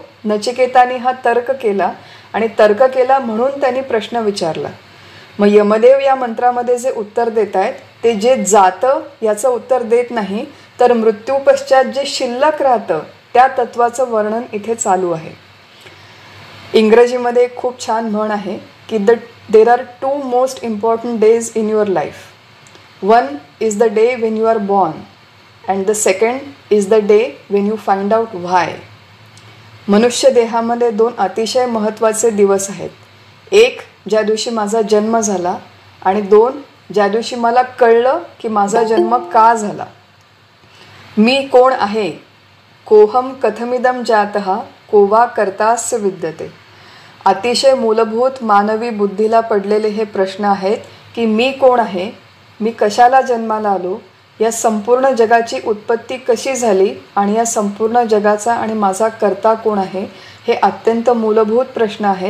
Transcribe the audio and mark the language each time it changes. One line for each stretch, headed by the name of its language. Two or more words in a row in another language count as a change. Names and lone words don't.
Marathi: नचिकेताने हा तर्क केला आणि तर्क केला म्हणून त्यांनी प्रश्न विचारला. मग यमदेव या मंत्रामध्ये जे उत्तर देत आहेत ते जे जातं याचं उत्तर देत नाही, तर मृत्यूपश्चात जे शिल्लक राहतं त्या तत्वाचं वर्णन इथे चालू आहे. इंग्रजीमध्ये एक खूप छान म्हण आहे की
English: there are 2 most important days in your life. One is the day when you are born and the second is the day when you find out why.
Marathi: मनुष्य देहामध्ये 2 अतिशय महत्त्वाचे दिवस आहेत. एक, ज्या दिवशी माझा जन्म झाला आणि 2, ज्या दिवशी मला कळलं की माझा जन्म का झाला. मी कोण आहे,
Sanskrit: कोहम कथमिदम जातः को वा कर्तास्य विद्यते.
Marathi: अतिशय मूलभूत मानवी बुद्धीला पडलेले हे प्रश्न आहेत की मी कोण आहे, मी कशाला जन्माला आलो, या संपूर्ण जगाची उत्पत्ती कशी झाली आणि या संपूर्ण जगाचा आणि माझा कर्ता कोण आहे, हे अत्यंत मूलभूत प्रश्न आहेत.